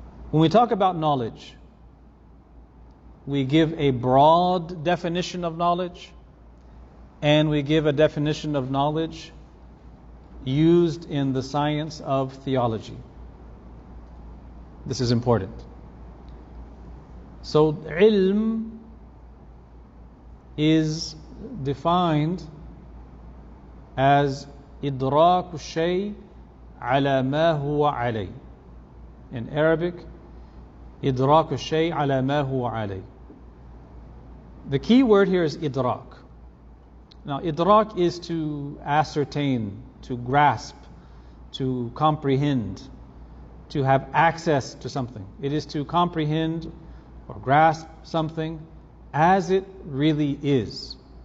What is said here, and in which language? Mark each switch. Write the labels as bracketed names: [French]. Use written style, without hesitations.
[English] When we talk about knowledge, we give a broad definition of knowledge, and we give a definition of knowledge used in the science of theology. This is important. So ilm is defined as [Arabic] إدراك الشيء على ما هو عليه. [English] In Arabic, [Arabic] إدراك الشيء على ما هو عليه. [English] The key word here is idrak. Now, idrak is to ascertain, to grasp, to comprehend, to have access to something. It is to comprehend or grasp something as it really is.